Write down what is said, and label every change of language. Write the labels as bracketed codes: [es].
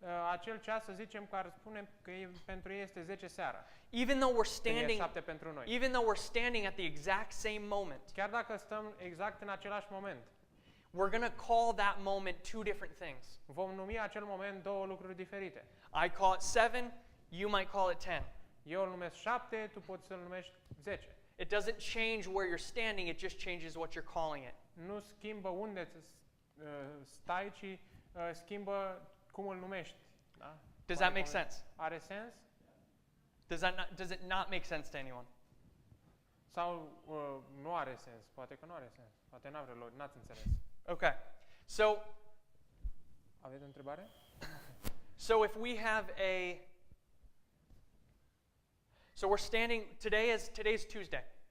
[ro] acel ceas, să zicem, care spune că pentru ei este 10 seara. [en] Even though we're [ro] Când e [en] standing, [ro] 7 pentru noi. [en] even though we're standing at the exact same moment, [ro] Chiar dacă stăm exact în același moment, [en] we're going to call that moment two different things. [ro] vom numi acel moment două lucruri diferite. [en] I call it 7, you might call it 10. [ro] Eu îl numesc 7, tu poți să-l numești 10. [en] It doesn't change where you're standing, it just changes what you're calling it. [ro] Nu schimbă unde stai, ci schimbă cum îl numești. Da? [en] Does that make sense? [ro] Are sens? [en] Does it not make sense to anyone? [ro] Sau nu are sens? Poate că nu are sens. Poate n-ați înțeles. [en] Okay. So [ro] Aveți o întrebare? [en] So if we have so we're standing, today's Tuesday.